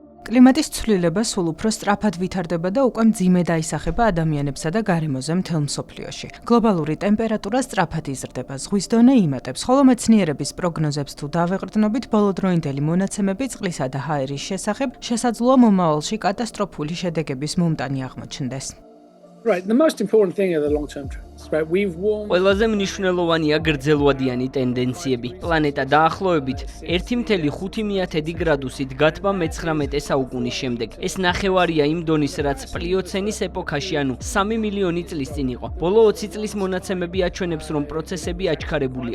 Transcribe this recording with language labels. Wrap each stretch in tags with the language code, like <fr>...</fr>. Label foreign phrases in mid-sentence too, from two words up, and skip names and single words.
<ka>კლიმატის ცვლილება სულ უფრო სწრაფად ვითარდება და უკვე მძიმედ აისახება ადამიანებსა და გარემოზე მთელ მსოფლიოში. გლობალური ტემპერატურა სწრაფად იზრდება, ზღვის დონე იმატებს, ხოლო მეცნიერების პროგნოზებს თუ დავეყრდნობით, ბოლოდროინდელი მონაცემები წყლისა და ჰაერის შესახებ შესაძლოა მომავალში კატასტროფული შედეგების მომტანი აღმოჩნდეს.</ka> <en>Right, the most important thing are the long-term trends, right? We've warmed...</en> <ka>ყველაზე მნიშვნელოვანია გრძელვადიანი ტენდენციები. პლანეტა დაახლოებით 1,5 გრადუსით გათბა მე-19 საუკუნის შემდეგ. ეს ნახევარია იმ დონის, რაც პლიოცენის ეპოქაში, ანუ 3 მილიონი წლის წინ იყო. ბოლო 20 წლის მონაცემები აჩვენებს, რომ პროცესები აჩქარებულია.</ka>